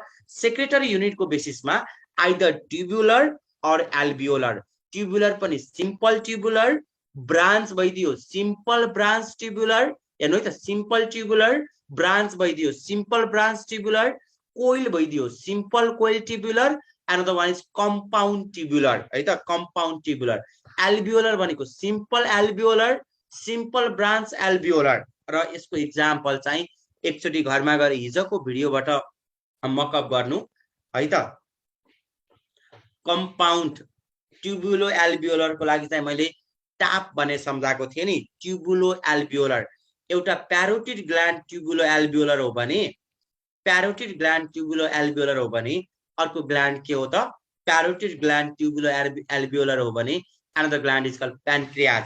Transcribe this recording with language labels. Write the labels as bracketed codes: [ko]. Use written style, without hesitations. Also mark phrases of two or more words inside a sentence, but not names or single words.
[en] secretory unitको basisमा either tubular और alveolar। tubular पनि simple tubular, branch भइदियो simple branch tubular। [ne] हेर्नु है त, [en] simple tubular, branch भइदियो simple branch tubular, coil भइदियो simple coil tubular। another one is compound tubular [ne] है त, [en] compound tubular। alveolar भनेको simple alveolar, simple branch alveolar। [ne] र यसको एक्जाम्पल चाहिँ एकचोटी घरमा गएर हिजोको भिडियोबाट मकअप गर्नु है त। compound tubulo alveolar को लागि चाहिँ मैले टाप भने सम्झाएको थिएँ नि। [en] tubulo alveolar एउटा parotid gland tubulo alveolar [ne] हो भने, [en] parotid gland tubulo alveolar [ne] हो भने अर्को ग्ल्यान्ड के हो त? [en] parotid gland tubulo alveolar [ne] हो भने [en] another gland is called pancreas.